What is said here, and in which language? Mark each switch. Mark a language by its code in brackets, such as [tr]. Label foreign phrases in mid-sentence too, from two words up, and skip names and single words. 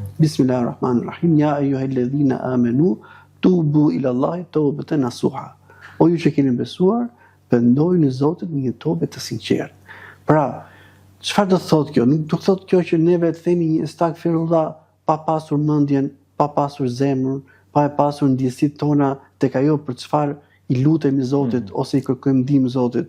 [ar] بسم الله الرحمن الرحيم. يا أيها الذين آمنوا توبوا إلى الله توبة نصوحا. [sq] O ju që keni besuar, pendojeni Zotit në një tobe të sinqertë. Pra, çfarë do thotë kjo? Nuk do thotë kjo që neve të themi një astaghfirullah pa pasur mendjen, pa pasur zemrën, pa e pasur ndjesitë tona tek ajo për çfarë i lutemi Zotit ose i kërkojmë ndihmë Zotit.